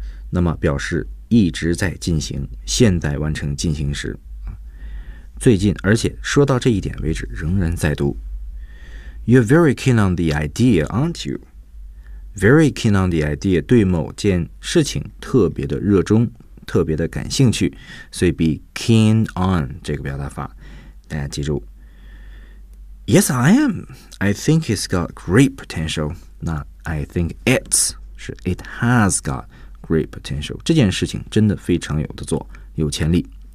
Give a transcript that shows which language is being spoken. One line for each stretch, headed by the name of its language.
Chinese: 那么表示一直在进行，现在完成进行时。最近，而且说到这一点为止，仍然在读。
English: You're very keen on the idea, aren't you? Very keen on the idea,
Chinese: 对某件事情特别的热衷。特别的感兴趣，所以 be keen on 这个表达法，大家记住。
English: Yes, I am. I think it's got great potential.
Chinese: 那
English: I think it's
Chinese: 是
English: it has got great potential.
Chinese: 这件事情真的非常有的做，有潜力。